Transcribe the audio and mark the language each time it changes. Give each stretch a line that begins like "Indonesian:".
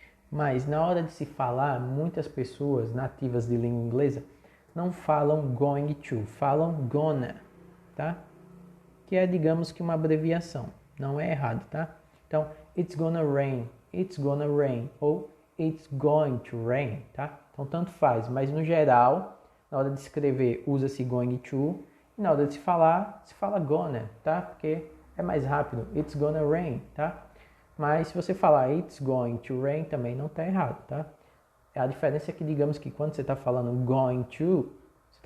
Portuguese: Mas na hora de se falar, muitas pessoas nativas de língua inglesa não falam going to, falam gonna, tá? Que é, digamos que uma abreviação. Não é errado, tá?
English: Então, it's gonna rain, ou it's going to rain, tá?
Portuguese: Então, tanto faz, mas no geral, na hora de escrever, usa-se going to, e na hora de se fala gonna, tá? Porque é mais rápido,
English: it's gonna rain,
Portuguese: tá? Mas se você falar
English: it's going to rain,
Portuguese: também não tá errado, tá? A diferença é que, digamos que quando você está falando going to, você